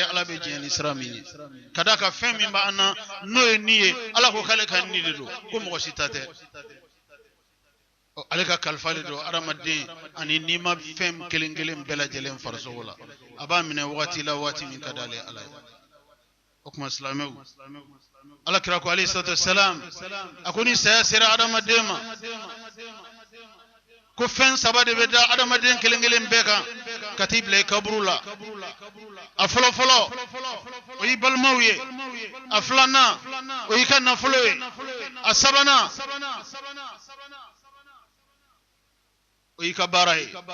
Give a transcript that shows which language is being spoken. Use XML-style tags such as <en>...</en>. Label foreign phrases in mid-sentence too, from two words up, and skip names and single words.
<bm>Ala bɛ diɲɛ ni sira min ye. Ka d'a kan fɛn min b'an na n'o ye ni ye, Ala ko k'ale ka ni de don, ko mɔgɔ si ta tɛ. Ale ka kalifa de don adamaden ani n'i ma fɛn kelen kelen bɛɛ lajɛlen farisogo la, a b'a minɛ wagati la waati min ka d'ale Ala ye. O kuma silamɛw, Alakira ko</bm> <ar>عليه الصلاة والسلام</ar> <bm>a ko ni saya sera adamaden ma ko fɛn saba de bɛ da adamaden kelen kelen bɛɛ kan ka t'i bila i kaburu la. A fɔlɔ fɔlɔ o y'i balimaw ye, a filanan o y'i ka nafolo ye, a sabanan o y'i ka baara ye.</bm>